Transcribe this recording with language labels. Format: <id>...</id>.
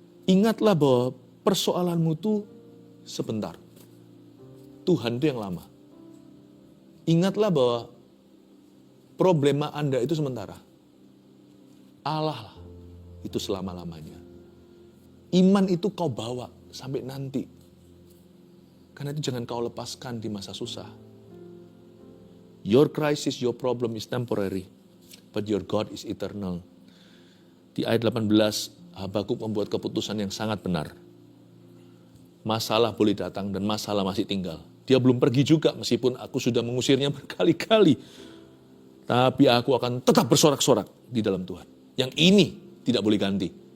<id>Ingatlah bahwa persoalanmu itu sebentar. Tuhan itu yang lama. Ingatlah bahwa problema Anda itu sementara. Allah itu selama-lamanya. Iman itu kau bawa sampai nanti. Karena itu jangan kau lepaskan di masa susah.</id> <en>Your crisis, your problem is temporary, but your God is eternal.</en> <id>Di ayat 18, Habakuk membuat keputusan yang sangat benar. Masalah boleh datang dan masalah masih tinggal. Dia belum pergi juga meskipun aku sudah mengusirnya berkali-kali. Tapi aku akan tetap bersorak-sorak di dalam Tuhan. Yang ini tidak boleh ganti.</id>